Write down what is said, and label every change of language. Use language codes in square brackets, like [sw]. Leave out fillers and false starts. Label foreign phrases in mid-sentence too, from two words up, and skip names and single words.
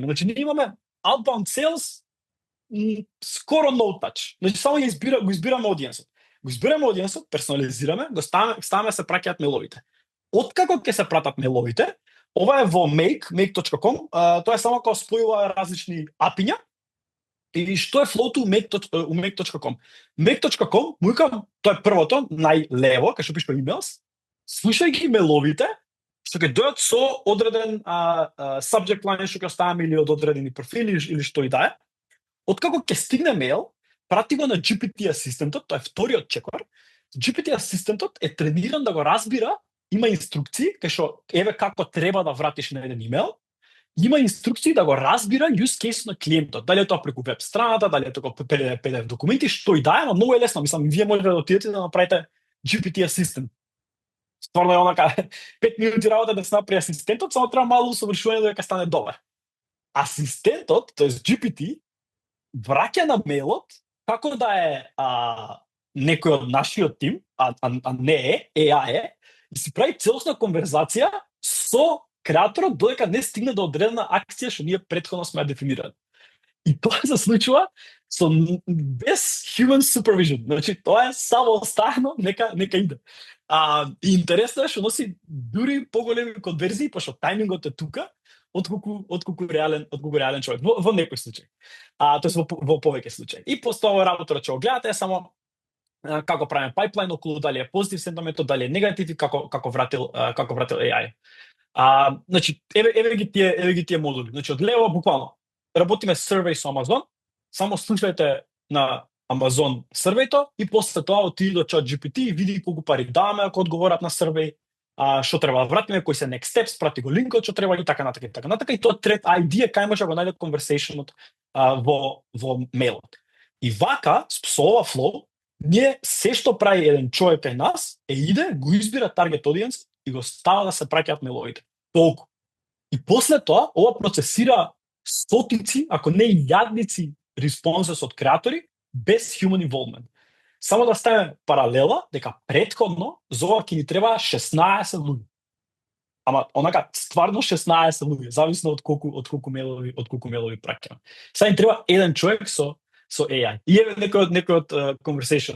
[mk] Значи ние имаме [en] outbound sales [mk] скоро [en] no touch. [mk] Значи само го избираме одиенсот. Го избираме одиенсот, персонализираме, го ставаме се праќаат мейловите. Откако ќе се пратат мейловите, ова е во make.com, тоа е само кога спојува различни апиња. И што е флоуту у make.com? Make.com, му викам, тоа е првото, најлево, кај што пишува emails, слушајќи меловите, што ќе дојдат со одреден [en] subject line [mk] што ќе оставаме или од одредени профили или што и да е, откако ќе стигне мејл, прати го на GPT асистентот, тоа е вториот чекор. GPT асистентот е трениран да го разбира, има инструкции кај што еве како треба да вратиш на еден имејл, има инструкции да го разбира [en] use case [mk] на клиентот, дали е тоа преку веб страната, дали е тоа PDF документи, што и да е, но многу е лесно, мислам, вие можете да отидете да направите GPT асистент. Стварно е онака 5 минути работа да се направи асистентот, само треба мало усовршување да ќе стане добар. Асистентот, тоест GPT, враќа на мејлот како да е некој од нашиот тим, а не е, AI е, и си прави целосна конверзација со креаторот додека не стигне до одредена акција што ние претходно сме ја дефинирали. И тоа се случува без [en] human supervision. [mk] Значи, тоа е само оставено, нека иде. И интересно е што носи дури поголеми конверзии, пошто тајмингот е тука, отколку реален човек. Во некој случај. Тоест во повеќе случаи. И после ова работа ќе го гледате само како правиме пайплайн околу дали е позитив сентиментот, дали е негатив и како вратил AI. Значи, еве ги тие модули. Значи, од лево буквално работиме survey со Amazon, само слушајте на Amazon survey-то и после тоа отиди до ChatGPT и види колку пари даваме ако одговорат на survey, што треба да вратиме, кои се [en] next steps, [mk] прати го линкот што треба и така натака. И тоа [en] thread ID [mk] е кај може да го најде conversationот во мејлот. И вака, со ова flow, ние се што прави еден човек кај нас, иде, го избира [en] target audience [mk] и го става да се праќаат мејловите. Толку. И после тоа, ова процесира стотици, ако не илјадници responses од креатори, без [en] human involvement. [mk] Само да ставиме паралела, дека претходно за ова ќе ни треба 16 луѓе. Ама онака стварно 16 луѓе, зависно од колку мејлови праќаме. Сега ни треба еден човек со AI. И еве некој од conversations.